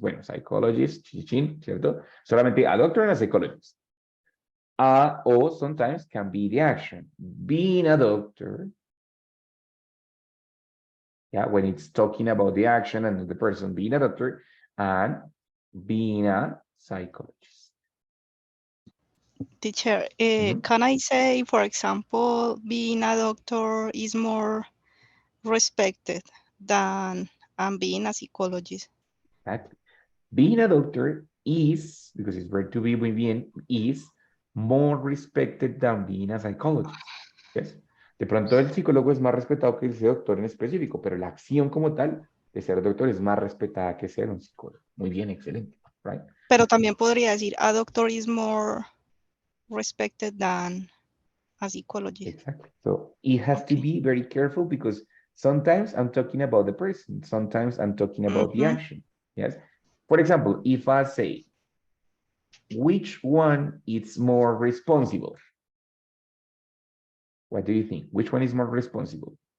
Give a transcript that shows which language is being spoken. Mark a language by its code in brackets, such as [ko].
[es] Bueno, psychologist, chichín, ¿cierto? [en] Solamente a doctor and a psychologist. Or sometimes can be the action. Being a doctor, yeah, when it's talking about the action and the person being a doctor, and being a psychologist. Teacher, can I say, for example, being a doctor is more respected than being a psychologist? Exactly. Being a doctor is, because it's verb to be [es] muy bien, [en] is more respected than being a psychologist. Yes. [es] De pronto el psicólogo es más respetado que ese doctor en específico, pero la acción como tal de ser doctor es más respetada que ser un psicólogo. Muy bien, excelente. Right? Pero también podría decir, [en] a doctor is more respected than a psychologist. Exactly. So it has to be very careful because sometimes I'm talking about the person, sometimes I'm talking about the action. Yes. For example, if I say, which one is more responsible? What do you think? Which one is more responsible?